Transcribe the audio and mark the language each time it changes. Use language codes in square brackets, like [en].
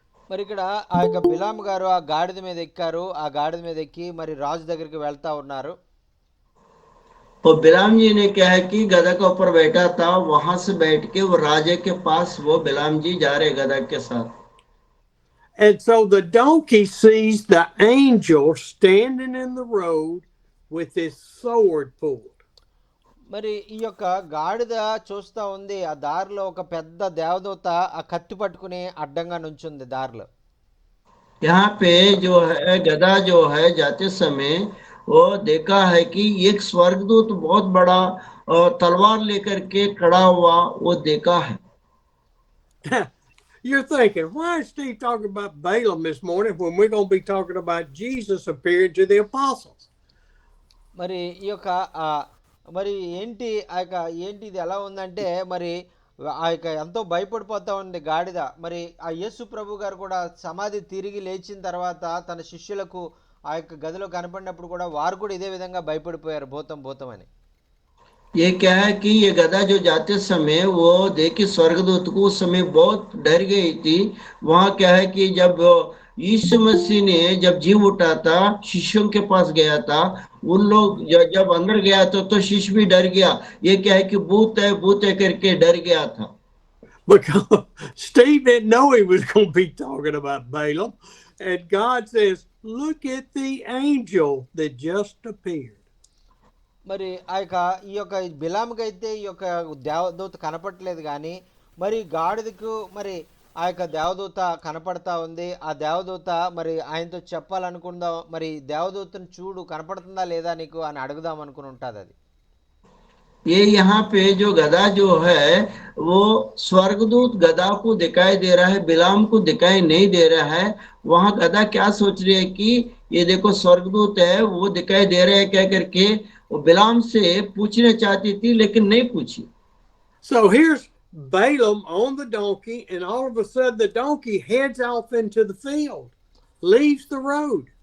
[te] మరి ఇక్కడ ఆ యొక్క బిలాము గారు ఆ గాడిద మీద ఎక్కారు, ఆ గాడిద మీద ఎక్కి మరి రాజు దగ్గరికి వెళ్తా ఉన్నారు. [hi] और बिलाम जी ने क्या है कि गधा के ऊपर बैठा था, वहां से बैठ के वो राजा के पास वो बिलाम जी जा रहे गधा के साथ। [en] And so the donkey sees the angel standing in the road with his sword pulled. [te] మరి ఈ యొక్క గాడిద చూస్తా ఉంది, ఆ దారిలో ఒక పెద్ద దేవదూత ఆ కత్తి పట్టుకుని అడ్డంగా నుంచుంది దారిలో. [hi] यहाँ पे जो है गधा जो है जाते समय वो देखा है कि एक स्वर्गदूत बहुत बड़ा तलवार लेकर के खड़ा हुआ वो देखा है। [en] You're thinking, why is Steve talking about Balaam this morning when we're going to be talking about Jesus appearing to the apostles? [te] మరి ఈ యొక్క మరి ఏంటి ఆ యొక్క ఏంటి ఇది ఎలా ఉందంటే, మరి ఆ యొక్క ఎంతో భయపడిపోతా ఉంది గాడిద. మరి ఆ యేసు ప్రభు గారు కూడా సమాధి తిరిగి లేచిన తర్వాత తన శిష్యులకు ఆ యొక్క గదిలో కనపడినప్పుడు కూడా వారు కూడా ఇదే విధంగా భయపడిపోయారు, భూతం అని. [hi] ये क्या है कि ये गधा जो जाते समय वो देखी स्वर्गदूत को उस समय बहुत डर गई थी। वहां क्या है कि जब यीशु मसीह ने जब जी उठा था शिष्यों के पास गया था, उन लोग जब अंदर गया तो शिष्य भी डर गया। ये क्या है कि भूत है करके डर गया था। [en] Because Steve didn't know he was going to be talking about Balaam. And God says, look at the angel that just appeared. [te] మరి ఆ యొక్క ఈ యొక్క బిలాముకి అయితే ఈ యొక్క దేవదూత కనపడలేదు, కానీ మరి గాడిదకు మరి ఆ యొక్క దేవదూత కనపడతా ఉంది. ఆ దేవదూత మరి ఆయనతో చెప్పాలనుకుందాం, మరి దేవదూతను చూడు కనపడుతుందా లేదా నీకు అని అడుగుదాం అనుకుని ఉంటుంది అది. [hi] ये यहाँ पे जो गधा जो है वो स्वर्गदूत गधा को दिखाई दे रहा है, बिलाम को दिखाई नहीं दे रहा है। वहां गधा क्या सोच रही है कि ये देखो स्वर्गदूत है, वो दिखाई दे रहा है क्या करके वो बिलाम से पूछना चाहती थी लेकिन नहीं पूछी। [en] So here's Balaam on the donkey, and all of a sudden the donkey heads off into the field, leaves the road.